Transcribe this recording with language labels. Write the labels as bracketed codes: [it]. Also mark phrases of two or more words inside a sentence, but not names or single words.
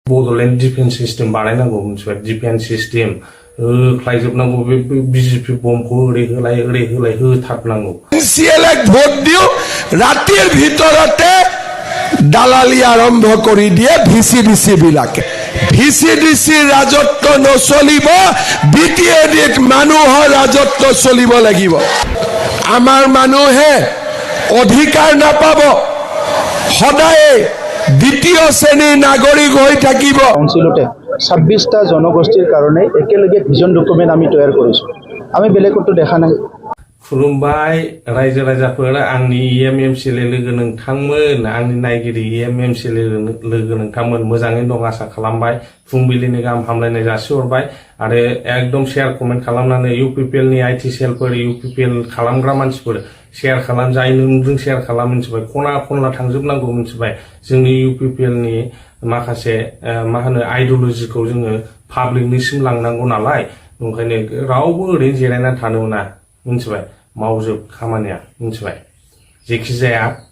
[brx] बड'लेण्ड [en] defence system [brx] बानायनांगौ मोनथिबाय [en] defence system [brx] होख्लायजोबनांगौ बे बिजेपि बमखौ ओरै होलाय होथारनांगौ [as] এনচিএলক ভোট দিও ৰাতিৰ ভিতৰতে দালালি আৰম্ভ কৰি দিয়ে ভিচিডিচি বিলাকে ভিচিডিচিৰ ৰাজত্ব নচলিব বিটিএডিত মানুহৰ ৰাজত্ব চলিব লাগিব আমাৰ মানুহে অধিকাৰ নাপাব সদায় দ্বিতীয় শ্ৰেণীৰ নাগৰিক হৈ থাকিব কাউন্সিলতে 26টা জনগোষ্ঠীৰ কাৰণে একেলগে [en] vision document [as] আমি তৈয়াৰ কৰিছো আমি বেলেগতো দেখা নাই [brx] खुलुमबाय रायजो राजाफोर आंनि EMMCLA लोगो नोंथांमोन आंनि नायगिरि EMMCLA लोगो नोंथांमोन मोजाङै दं आसा खालामबाय फुंबिलिनि गाहाम हामलायनाय जासिहरबाय आरो एकदम [en] share comment [brx] खालामनानै UPPL नि IT सेलफोर UPPL खालामग्रा मानसिफोर शेयार खालाम जाय नोंजों शेयार खालाम मिथिबाय खना खनला थांजोबनांगौ मिथिबाय जोंनि UPPL नि माखासे मा होनो आइडियोलजिखौ जोङो पाब्लिकनिसिम लांनांगौ नालाय ओंखायनो रावबो ओरैनो जिरायना थानो मोना मिथिबाय मावजोब खामानिया मिथिबाय जेखि जाया